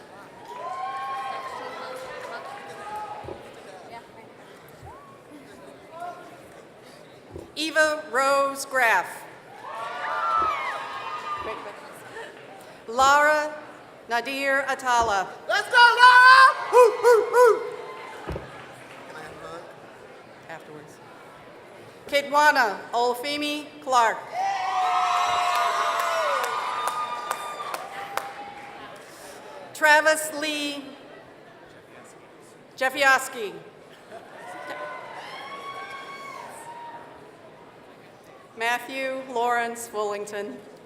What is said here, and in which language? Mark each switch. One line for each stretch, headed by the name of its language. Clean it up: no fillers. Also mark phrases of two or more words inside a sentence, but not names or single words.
English: Eva Rose Graff. Lara Nadir Atala. Let's go, Laura! Woo, woo, woo! Afterwards. Kidwana Olafemi Clark. Travis Lee Jeffioski. Matthew Lawrence Fullington.